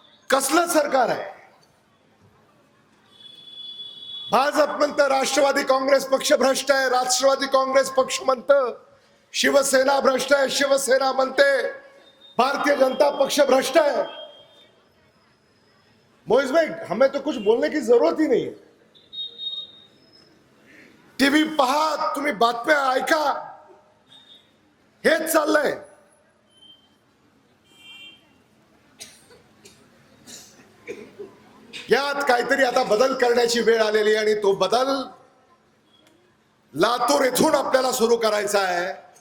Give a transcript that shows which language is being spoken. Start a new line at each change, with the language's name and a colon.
Marathi: कसलं सरकार आहे. भाजप म्हणतं राष्ट्रवादी काँग्रेस पक्ष भ्रष्ट आहे. राष्ट्रवादी काँग्रेस पक्ष म्हणतं शिवसेना भ्रष्ट है. शिवसेना म्हणते भारतीय जनता पक्ष भ्रष्ट है.
Hindi: मोइज भाई, हमें तो कुछ बोलने की जरूरत ही नहीं है.
Marathi: टीव्ही पहा, तुम्ही बातम्या ऐका, हेच चाललंय. यात काहीतरी आता बदल करण्याची वेळ आलेली आणि तो बदल लातूर येथून आपल्याला सुरू करायचा आहे.